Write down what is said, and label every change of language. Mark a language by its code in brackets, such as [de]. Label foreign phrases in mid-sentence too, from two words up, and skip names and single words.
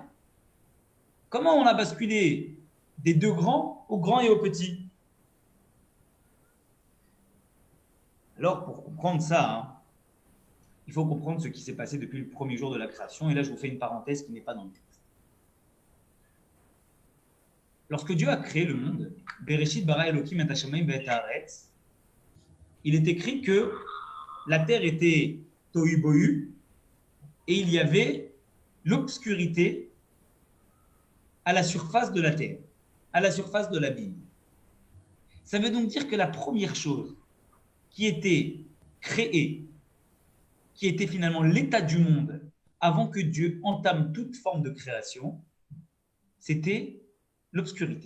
[fr] Comment on a basculé des 2 grands au grand et au petit? Alors, pour comprendre ça, il faut comprendre ce qui s'est passé depuis le premier jour de la création. Et là, je vous fais une parenthèse qui n'est pas dans le texte. Lorsque Dieu a créé le monde, [he] בראשית ברא אלקים את השמים ואת הארץ, [fr] il est écrit que la terre était tohu bohu et il y avait l'obscurité à la surface de la terre, à la surface de l'abîme. Ça veut donc dire que la première chose qui était créée, qui était finalement l'état du monde avant que Dieu entame toute forme de création, c'était l'obscurité.